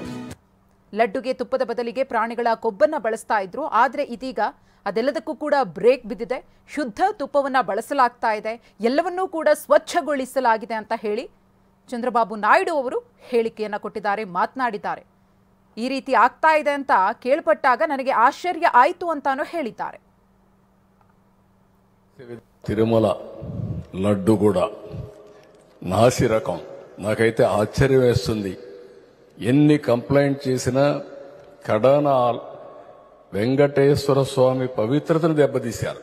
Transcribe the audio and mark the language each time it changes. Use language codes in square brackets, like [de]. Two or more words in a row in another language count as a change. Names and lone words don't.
[kn] ಲಡ್ಡುಗೆ ತುಪ್ಪದ ಬದಲಿಗೆ ಪ್ರಾಣಿಗಳ ಕೊಬ್ಬನ್ನ ಬಳಸ್ತಾ ಇದ್ರು, ಆದ್ರೆ ಇದೀಗ ಅದೆಲ್ಲದಕ್ಕೂ ಕೂಡ ಬ್ರೇಕ್ ಬಿದ್ದಿದೆ. ಶುದ್ಧ ತುಪ್ಪವನ್ನ ಬಳಸಲಾಗ್ತಾ ಇದೆ, ಎಲ್ಲವನ್ನೂ ಕೂಡ ಸ್ವಚ್ಛಗೊಳಿಸಲಾಗಿದೆ ಅಂತ ಹೇಳಿ ಚಂದ್ರಬಾಬು ನಾಯ್ಡು ಅವರು ಹೇಳಿಕೆಯನ್ನ ಕೊಟ್ಟಿದ್ದಾರೆ, ಮಾತನಾಡಿದ್ದಾರೆ. ಈ ರೀತಿ ಆಗ್ತಾ ಇದೆ ಅಂತ ಕೇಳ್ಪಟ್ಟಾಗ ನನಗೆ ಆಶ್ಚರ್ಯ ಆಯಿತು ಅಂತಾನೂ ಹೇಳಿದ್ದಾರೆ. [te] తిరుమల లడ్డు కూడా నాసి రకం. నాకైతే ఆశ్చర్యం వేస్తుంది. ఎన్ని కంప్లైంట్ చేసినా కడాన వెంకటేశ్వర స్వామి పవిత్రతను దెబ్బతీశారు.